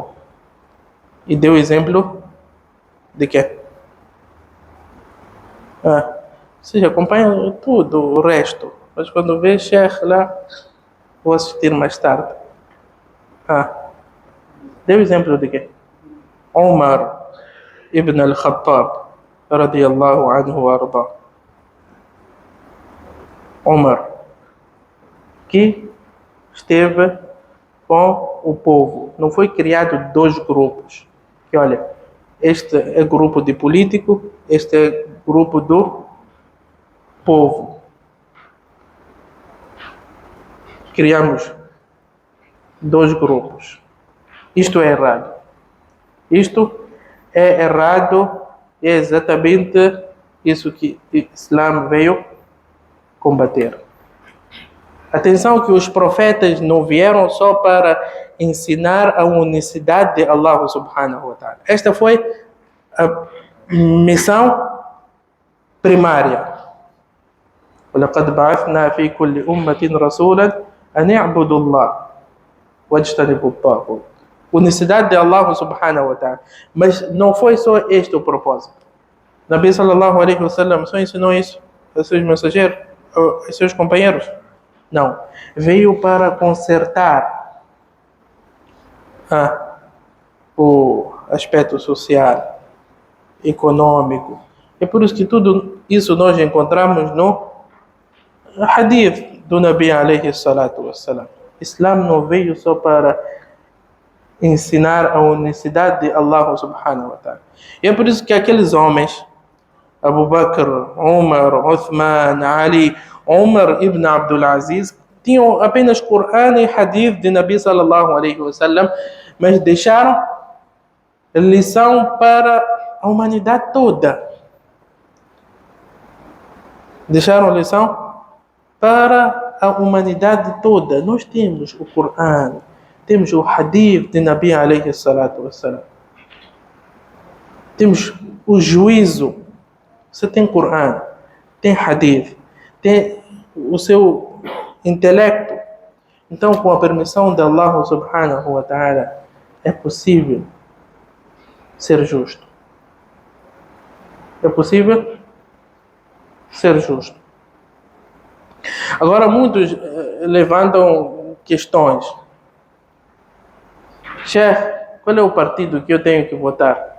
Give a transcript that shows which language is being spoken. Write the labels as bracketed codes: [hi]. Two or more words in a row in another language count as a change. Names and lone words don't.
[pt] E deu exemplo de quê? Ou seja, acompanha tudo o resto. Mas quando vê Sheikh lá, vou assistir mais tarde. Deu exemplo de quê? [ar] عمر بن الخطاب، رضي الله عنه وأرضاه. [pt] Umar, que esteve com o povo. Não foi criado dois grupos. Que olha, este é grupo de político, este é grupo do povo. Criamos dois grupos. Isto é errado. Isto é errado e é exatamente isso que o Islã veio combater. Atenção que os profetas não vieram só para ensinar a unicidade de [ar] الله سبحانه وتعالى. [pt] Esta foi a missão primária. [ar] وَلَقَدْ بَعَثْنَا فِي كُلِّ أُمَّةٍ رَسُولًا أَنِ اعْبُدُوا اللَّهَ وَاجْتَنِبُوا الطَّاغُوتَ. [pt] Unicidade de [ar] الله سبحانه وتعالى. [pt] Mas não foi só este o propósito. [ar] نبي صلى الله عليه وسلم [pt] só ensinou isso aos seus mensageiros, aos seus companheiros? Não. Veio para consertar o aspecto social, econômico. É por isso que tudo isso nós encontramos no hadith do [ar] نبي عليه الصلاة والسلام. [pt] Islã não veio só para ensinar a unicidade de [ar] الله سبحانه وتعالى. [pt] E é por isso que aqueles homens, Abu Bakr, Umar, Uthman, Ali, Umar ibn Abdul Aziz, tinham apenas Coran e Hadith de [ar] نبي صلى الله عليه وسلم, [pt] mas deixaram lição para a humanidade toda. Deixaram lição para a humanidade toda. Nós temos o Corão, temos o Hadith de [ar] نبي عليه الصلاة والسلام. [pt] Temos o juízo. Você tem Corão, tem Hadith, tem o seu intelecto. Então, com a permissão de [ar] الله سبحانه وتعالى, [pt] é possível ser justo. É possível ser justo. Agora, muitos levantam questões. Chefe, qual é o partido que eu tenho que votar?